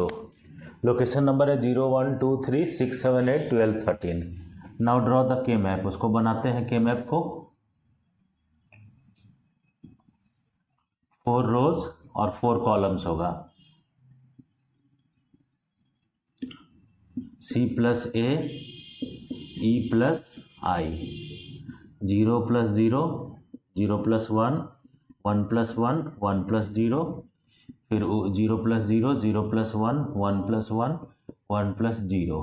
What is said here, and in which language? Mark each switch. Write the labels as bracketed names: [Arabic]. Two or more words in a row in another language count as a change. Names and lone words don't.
[English] Location number है 0 1 2 3 6 7 8 12 13. Now draw the K map. [Hindi] उसको बनाते हैं K map को. 4 rows और 4 columns होगा. [English] C plus A, E plus I. 0 plus 0, 0 plus 1, 1 plus 1, 1 plus 0, फिर 0 plus 0, 0 plus 1, 1 plus 1, 1 plus 0.